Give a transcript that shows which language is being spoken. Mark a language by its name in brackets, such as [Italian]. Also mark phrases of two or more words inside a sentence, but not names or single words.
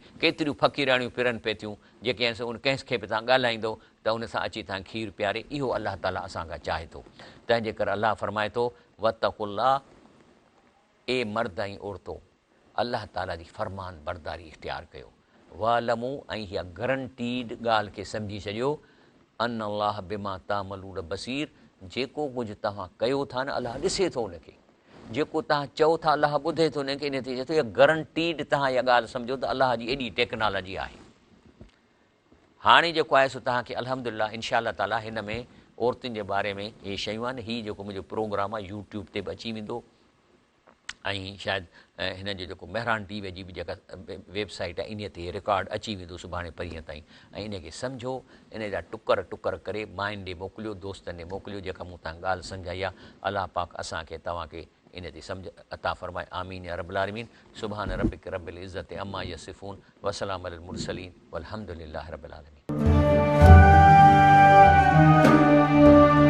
[Sindhi] केतिरियूं फ़क़ीराणियूं फिरनि पिए थियूं, जेके आहिनि उन कंहिंखे बि तव्हां ॻाल्हाईंदो त उन सां अची तव्हां खीरु पीआरे। इहो अलाह ताला असांखां चाहे थो। तंहिंजे करे अलाह फरमाए थो, वतक़ुल्लाह, ए मर्द ऐं औरतो, अलाह ताला जी फ़रमान बरदारी इख़्तियार कयो। वालमू ऐं हीअ गारंटीड ॻाल्हि खे सम्झी छॾियो [Arabic] أن الله بما تعملون بصير, [Sindhi] जेको कुझु तव्हां कयो था न अलाह ॾिसे थो उनखे, जेको तव्हां चओ था अलाह ॿुधे थो उनखे, इन ते चए थो इहा गारंटीड तव्हां इहा ॻाल्हि सम्झो त अलाह जी एॾी टेक्नोलॉजी आहे। हाणे जेको आहे सो तव्हांखे अल्हम्दुलिल्लाह [Arabic] إن شاء الله تعالى [Sindhi] हिन में औरतुनि जे बारे में इहे शयूं आहिनि। हीअ जेको मुंहिंजो प्रोग्राम आहे यूट्यूब ते बि अची वेंदो ऐं शायदि हिन जो जेको मेहरान टीवीअ जी बि जेका वेबसाइट आहे इन ते रिकॉर्ड अची वेंदो सुभाणे परीहं ताईं। ऐं इनखे सम्झो, इन जा टुकर टुकर करे माइनि ॾे मोकिलियो, दोस्तनि ॾे मोकिलियो, जेका मूं तव्हां ॻाल्हि सम्झाई आहे। अलाह पाक असांखे तव्हांखे इन ते सम्झ अता फ़रमाए। [Arabic] آمين يا رب العالمين. سبحان ربك رب العزة عما يصفون وسلام على المرسلين والحمد لله رب العالمين.